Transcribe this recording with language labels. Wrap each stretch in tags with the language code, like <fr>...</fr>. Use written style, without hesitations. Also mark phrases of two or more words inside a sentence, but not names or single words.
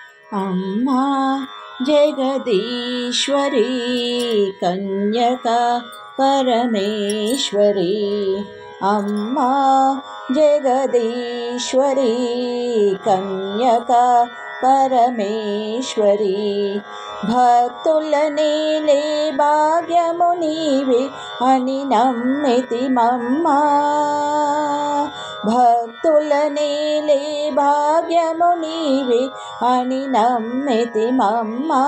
<sa>अम्मा जगदीश्वरी कन्यका परमेश्वरी। अम्मा जगदीश्वरी कन्यका परमेश्वरी।</sa> <te>భక్తులనేలే భాగ్యము నీవే అని నమ్మితిమమ్మా। భక్తులనేలే భాగ్యము నీవే అని నమ్మితిమమ్మా।</te>